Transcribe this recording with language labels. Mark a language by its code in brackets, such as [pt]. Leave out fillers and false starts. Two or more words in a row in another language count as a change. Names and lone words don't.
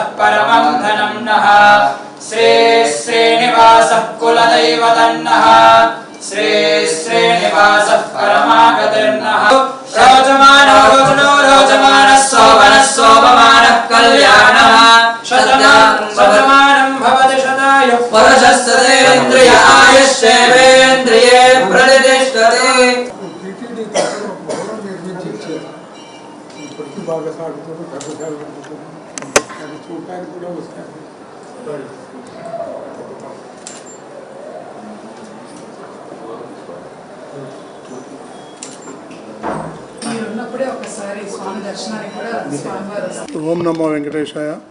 [sa] परमं धनं नः श्री श्रीनिवासः कुलदैवदन्नः श्री श्रीनिवासः परमागतिर्नः रोचमानो रोचनो रोचमानः शोभनः शोभमानः कल्याणः शतमानं भवति शतायुः पुरुषस्तेन्द्रिय आयुष्येवेन्द्रिये प्रतिष्ठते. [te] బాగా సాగుతుంది, అది చూడటానికి కూడా వస్తాయి. [sa] ఓం నమో వెంకటేశాయ.